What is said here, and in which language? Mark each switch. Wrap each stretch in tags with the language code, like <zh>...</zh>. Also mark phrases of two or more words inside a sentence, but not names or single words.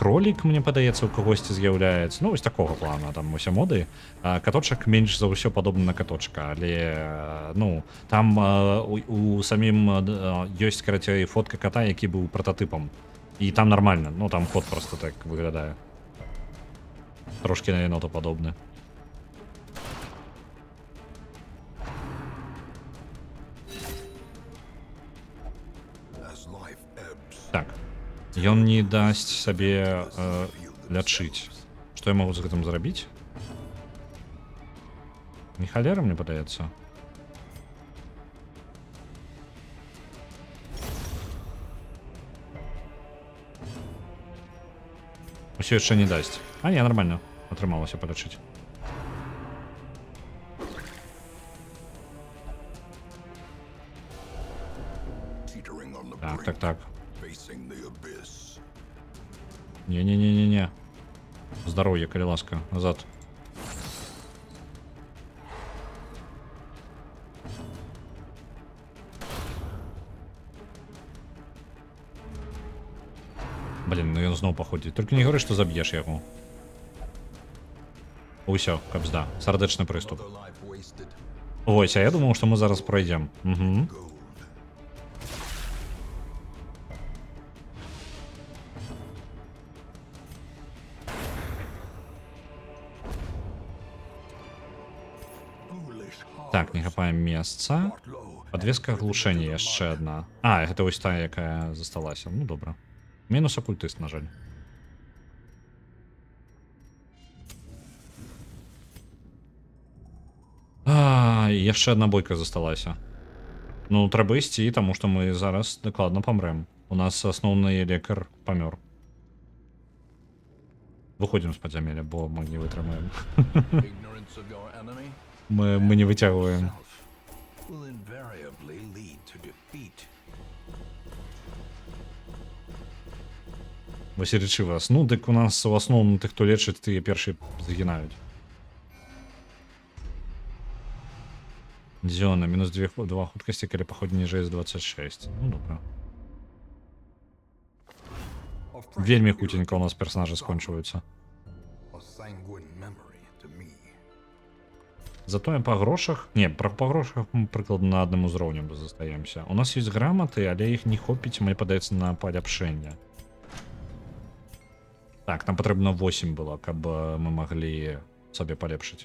<be>кролік, мне падаецца, у кагосьці з'яўляецца. Ну, вось такога плана, там усе моды. Каточак менш за ўсё падобны на каточка, але, ну, там у самім ёсць, карацей, фотка кота, які быў прататыпам. І там нормально, ну, там кот просто так выглядае. Трошки на енота падобны.</be> <en>As life ebbs,</en> <be>Так. Ён не дасць сабе лячыць. Што я магу з гэтым зрабіць? Не халера, мне падаецца. Усё яшчэ не дасць. А, не, нормально. Атрымалася палячыць.</be> <en>teetering on the</en> <be>Так,</be> <en>brink,</en> <be>так, так.</be> <en>facing the abyss.</en> <ru>Не-не-не-не-не. Здоровье,</ru> <be>коли ласка. Назад. Блин, ну ён зноў паходзіць. Толькі не говори, што заб'еш яго. Усё, капзда. Сардэчны прыступ.</be> <en>Another life wasted.</en> <be>Ось, а я думаў, што мы зараз пройдзем. Угу.</be> <en>Gold. Foolish</en> <be>Так, не хапаем месца.</be> <en>heart low.</en> <be>Подвеска глушэння яшчэ адна. А, гэта вось тая, якая засталася. Ну, добра. Мінус акультыст, на жаль. А, і яшчэ адна бойка засталася. Ну, трэба ісці, таму што мы зараз дакладна памрэм. У нас асноўны лекар памёр. Выходзім з падзямелля, бо мы не вытрымаем.</be> <en>Ignorance of your enemy</en> <be>Мы не выцягваем.</be> <en>self will invariably lead to defeat.</en> <be>Васілічы вас. Ну, дык у нас у асноўным тых, хто лечыць, тыя першыя загінаюць. Дзёна, мінус 2 хуткасці, калі паходзі ніжэй з 26. Ну, добра.</be> <en>Of</en> <be>Вельмі хутенька у нас персонажы скончваюцца.</be> <en>a sanguine memory to me.</en> <be>Затое па грошах... Не, па грошах мы прыкладна на адным узроўні застаемся. У нас ёсць граматы, але іх не хопіць, мне падаецца, на паляпшэнне. Так, нам патрэбна 8 было, каб мы маглі сабе палепшыць.</be>